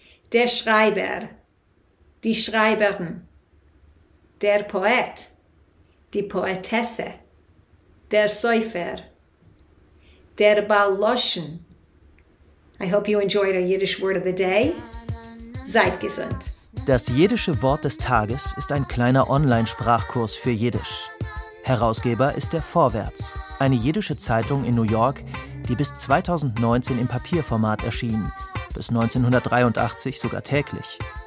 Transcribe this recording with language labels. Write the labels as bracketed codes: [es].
[de] Der Schreiber, die Schreiberin, der Poet, die Poetesse, der Säufer, der Baloschen. [en] I hope you enjoyed our Yiddish word of the day. [de] Seid gesund. Das jiddische Wort des Tages ist ein kleiner Online-Sprachkurs für Jiddisch. Herausgeber ist der Vorwärts, eine jiddische Zeitung in New York, die bis 2019 im Papierformat erschien, bis 1983 sogar täglich.